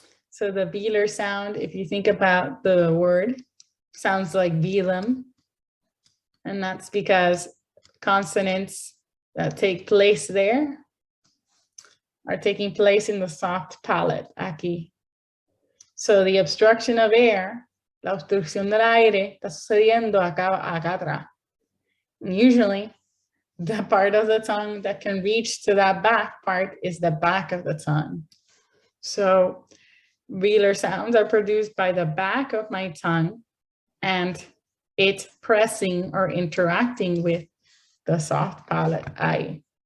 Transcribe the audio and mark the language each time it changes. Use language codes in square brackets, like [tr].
[en] So the velar sound, if you think about the word, sounds like velum. And that's because consonants that take place there are taking place in the soft palate, [es] aquí. [en] So the obstruction of air, [es] la obstrucción del aire, está sucediendo acá atrás. [en] And usually, the part of the tongue that can reach to that back part is the back of the tongue. So velar sounds are produced by the back of my tongue and it pressing or interacting with the soft palate I.